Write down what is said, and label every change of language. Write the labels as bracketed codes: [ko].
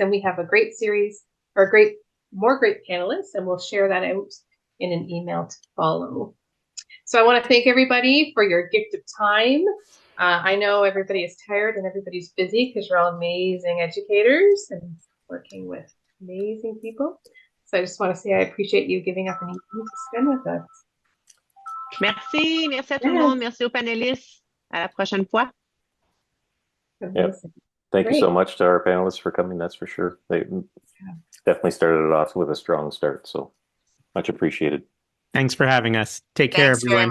[en] And we have a great series or more great panelists, and we'll share that out in an email to follow. So I want to thank everybody for your gift of time. I know everybody is tired and everybody's busy because you're all amazing educators and working with amazing people. So I just want to say I appreciate you giving up an evening to spend with us. [fr] Merci, merci à tout le monde, merci aux panélistes. À la prochaine fois. [en] Yep. Thank you so much to our panelists for coming, that's for sure. They definitely started it off with a strong start, so much appreciated. Thanks for having us. Take care, everyone.